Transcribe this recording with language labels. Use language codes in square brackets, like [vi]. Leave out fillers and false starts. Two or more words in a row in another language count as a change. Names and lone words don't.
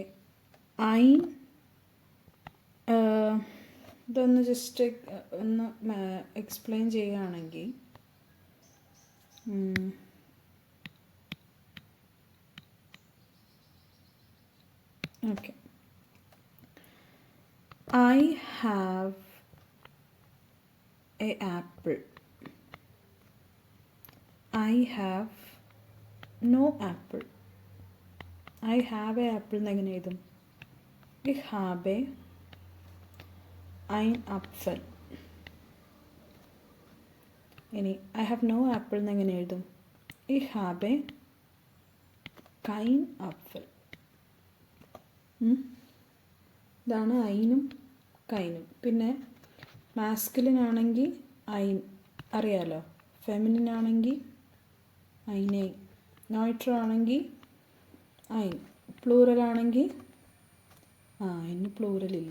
[ml] ഐൻ ഇതൊന്ന് ജസ്റ്റ് ഒന്ന് എക്സ്പ്ലെയിൻ ചെയ്യുകയാണെങ്കിൽ ഓക്കെ. [en] I have a apple. I have no apple. I have a apple [ml] എന്നെങ്ങനെ എഴുതും? [de] Ich habe ein Apfel. [ml] ഇനി [en] I have no apple [ml] എന്നെങ്ങനെ എഴുതും? [de] Ich habe kein Apfel. [ml] ഇതാണ് ഐനും കൈനും. പിന്നെ മാസ്കുലിൻ ആണെങ്കിൽ ഐൻ അറിയാലോ, ഫെമിനിൻ ആണെങ്കിൽ ഐനെ, നോയിട്രോ ആണെങ്കിൽ ഐൻ, പ്ലൂറൽ ആണെങ്കിൽ ഇനി പ്ലൂറലില്ല.